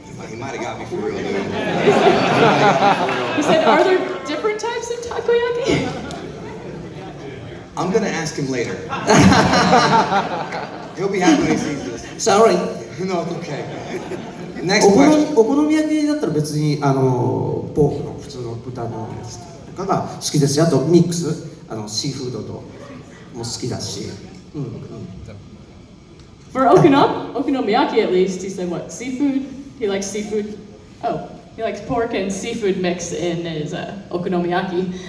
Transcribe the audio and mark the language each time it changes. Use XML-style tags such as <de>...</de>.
<en>He might have got me for real, dude. He said, are there different types of takoyaki? I'm gonna ask him later. He'll be happy when he sees this. Sorry. No, it's okay. Next question.</en> <ja>お好み焼きだったら別にポークの普通の豚のやつとかが好きですよ。あとミックスシーフードとも好きだし。</ja> <en>For okonomiyaki at least, he said what? Seafood? He likes seafood. Oh, he likes pork and seafood mix in his okonomiyaki.</en>